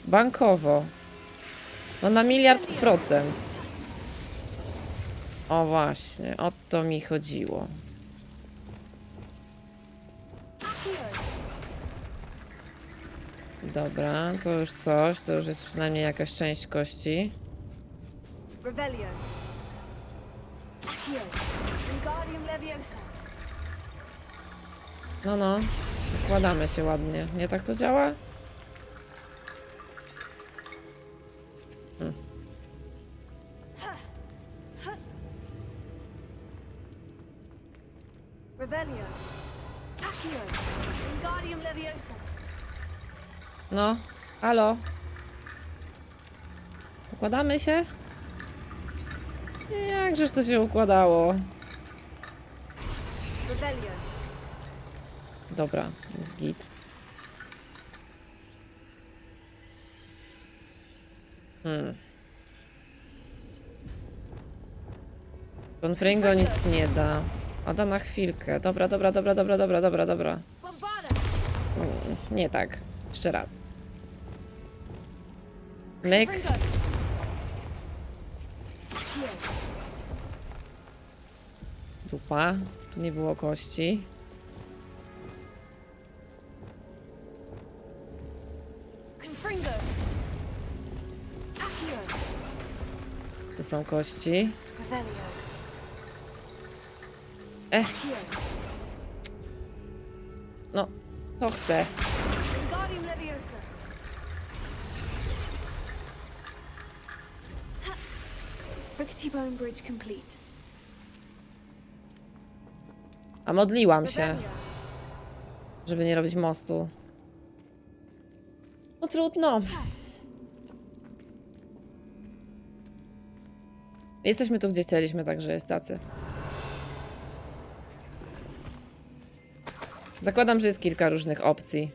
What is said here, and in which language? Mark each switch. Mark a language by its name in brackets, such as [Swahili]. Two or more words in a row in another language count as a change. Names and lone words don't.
[Polish] Bankowo. No na 1.000.000%. O właśnie, o to mi chodziło. Dobra, to już coś, to już jest przynajmniej jakaś część kości. Revelio. Accio. Wingardium Leviosa. No, no, układamy się ładnie. Nie tak to działa? Revelio. Accio. Wingardium Leviosa. No, halo. Układamy się? Jakżeż to się układało? Revelio. Dobra, jest git. Confringo nic nie da. A da na chwilkę. Dobra, dobra, dobra, dobra, dobra, dobra, dobra. Bombarda. Nie tak. Jeszcze raz. Myk. Confringo. Accio. Dupa. Tu nie było kości. Confringo. Accio. Tu są kości. Revelio. Ech, Accio. no. To chcę. Wingardium Leviosa. Ha. [English] Rickety Bone Bridge complete. [Polish] A modliłam się, Revelio. żeby nie robić mostu. No trudno. Jesteśmy tu, gdzie chcieliśmy, także jest tacy. Zakładam, że jest kilka różnych opcji